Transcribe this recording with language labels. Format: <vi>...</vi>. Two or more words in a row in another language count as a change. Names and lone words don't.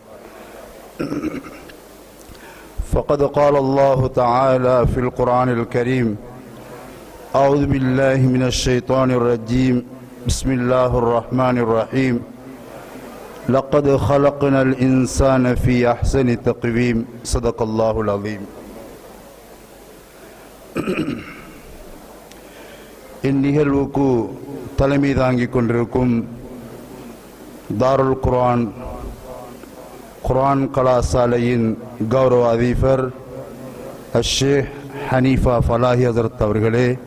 <ar>فقد قال الله تعالى في القرآن الكريم أعوذ بالله من الشيطان الرجيم بسم الله الرحمن الرحيم لقد خلقنا الإنسان في أحسن تقويم صدق الله العظيم.</ar> <ta>இந்நிகழ்வுக்கு தலைமை தாங்கிக் கொண்டிருக்கும் தாருல் குர்ஆன் குர்ஆன் கலாசாலையின் கௌரவ அதிபர் ஷேக் ஹனீஃபா ஃபலாஹி ஹஸரத் அவர்களே,</ta>